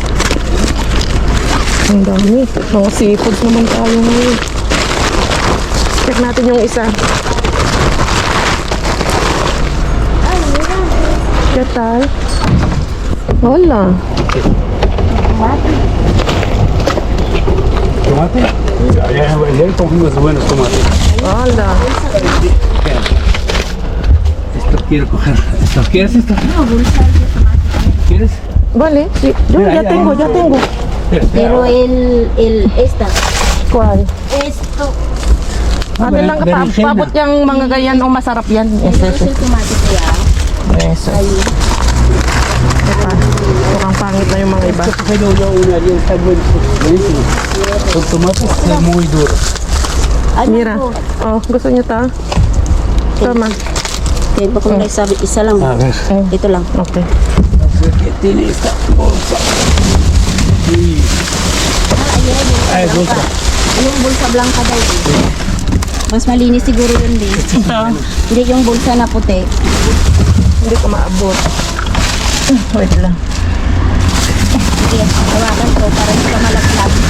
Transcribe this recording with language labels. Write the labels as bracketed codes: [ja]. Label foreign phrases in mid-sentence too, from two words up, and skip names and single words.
[tl] Ang dami. Mga seafoods naman tayo ngayon. Check natin yung isa. [es] ¿Qué tal? Hola. ¿Tomate? Ya cogimos buenos tomates. Hola. quiero coger esto. ¿Quieres esto? No, bolsa de tomate. ¿Quieres? Vale, sí. Yo Mira, ya ya, tengo, ya. ya tengo. Espera, Pero esta. ¿Cuál? Esto. [tl] Ano lang ka, berenjena. paabot yung mga ganyan, oh, masarap yan. Yes, Ito yes, yung tomate kaya. yes. Ayun. Mukhang pangit na yung mga iba. [es] Coge una haría, está buenísimo. Con tomates es muy duro. [tl] Ano Mira, po? oh, gusto niyo ta? Tama. Kaya ba kung nagsabi, isa lang. [es] A ver. [tl] Ito lang. Okay. [es] ¿Qué tiene esta bolsa? Sí. [tl] Ay, bolsa. Yung [es] bulsa blanca [tl] daw. Mas malinis siguro yun din. Hindi yung bulsa na puti. Hindi ko maabot. Wait lang. Sige, hawakan ko para hindi ka malaglag.